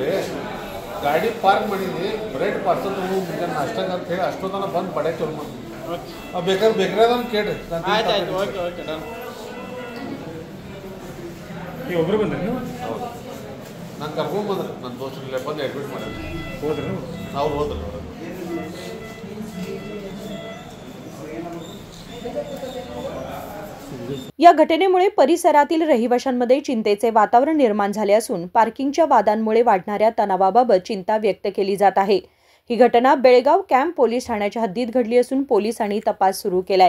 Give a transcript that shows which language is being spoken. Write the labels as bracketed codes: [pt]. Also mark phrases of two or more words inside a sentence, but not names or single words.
[kn] ಗಾಡಿ ಪಾರ್ಕ್ ಮಾಡಿದ್ವಿ, ಬ್ರೆಡ್ ಪಾರ್ಸಲ್ ತೊಗೊಂಡು ಮುಂಜಾನೆ ನಾಷ್ಟಾಗ ಅಂತ ಹೇಳಿ ಅಷ್ಟೊತ್ತನ ಬಂದು ಬಡೆ ಚೋಲ್ ಮಾಡಿ ಬೇಕಾದ್ರೆ ಬೇಕ್ರಿಯಾದವ್ನು ಕೇಳ್ರಿ। ನೀವು ಒಬ್ಬರು ಬಂದ್ರಿ? ನೀವು ಹೌದು, ನಾನು ಕರ್ಕೊಂಡು ಬಂದ್ರಿ, ನನ್ನ ದೋಸ್ತರಲ್ಲೇ ಬಂದು ಅಡ್ಮಿಟ್ ಮಾಡಿದ್ರಿ। ಹೋದ್ರಿ? ಅವ್ರು ಹೋದ್ರಿ। [mr] या घटनेमुळे परिसरातील रहिवाशांमध्ये चिंतेचे वातावरण निर्माण झाले असून पार्किंगच्या वादांमुळे वाढणाऱ्या तणावाबाबत चिंता व्यक्त केली जात आहे। ही घटना बेळगाव कॅम्प पोलीस ठाण्याच्या हद्दीत घडली असून पोलिसांनी तपास सुरू केलाय।